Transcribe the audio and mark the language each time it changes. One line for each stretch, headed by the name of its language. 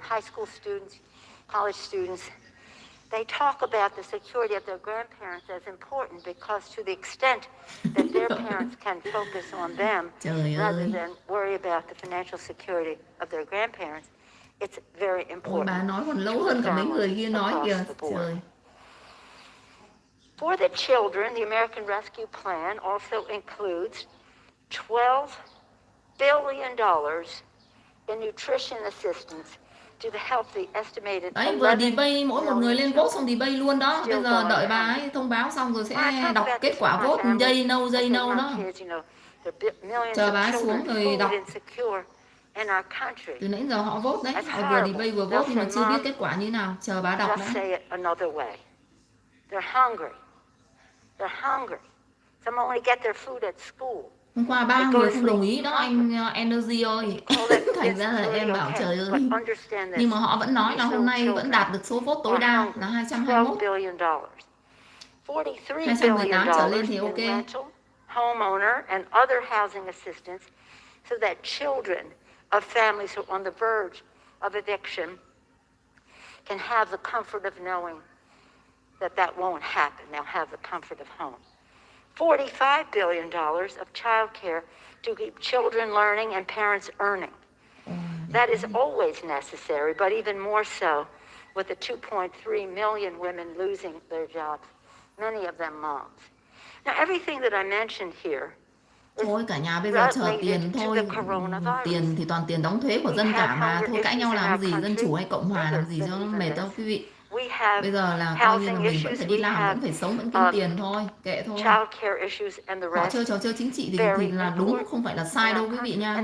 English: High school students, college students, they talk about the security of their grandparents as important because to the extent that their parents can focus on them rather than worry about the financial security of their grandparents, it's very important.
Vietnamese: Bà nói còn lâu hơn cả mấy người kia nói kìa. Trời.
English: For the children, the American Rescue Plan also includes $12 billion in nutrition assistance to the healthy estimated.
Vietnamese: Đấy, vừa debate mỗi một người lên vote xong debate luôn đó. Bây giờ đợi bà ấy thông báo xong rồi sẽ đọc kết quả vote yay no đó. Chờ bà ấy xuống rồi đọc. Từ nãy giờ họ vote đấy, họ vừa debate vừa vote nhưng mà chưa biết kết quả như nào. Chờ bà đọc đã.
English: They're hungry. They're hungry. Some only get their food at school.
Vietnamese: Hôm qua 3 người không đồng ý đó anh Energy ơi. Thành ra là em bảo trời ơi. Nhưng mà họ vẫn nói là hôm nay vẫn đạt được số vote tối đa là 221. 218 trở lên thì ok.
English: Homeowner and other housing assistance so that children of families who are on the verge of eviction can have the comfort of knowing that won't happen. They'll have the comfort of home. $45 billion of child care to keep children learning and parents earning. That is always necessary, but even more so with the 2.3 million women losing their jobs, many of them moms. Now, everything that I mentioned here
Vietnamese: thôi cả nhà bây giờ chờ tiền thôi. Tiền thì toàn tiền đóng thuế của dân cả mà. Thôi cãi nhau làm gì, dân chủ hay cộng hòa làm gì cho nó mệt đâu quý vị. Bây giờ là coi như là mình vẫn phải đi làm, vẫn phải sống, vẫn kiếm tiền thôi, kệ thôi. Họ chơi trò chơi chính trị thì là đúng, không phải là sai đâu quý vị nha.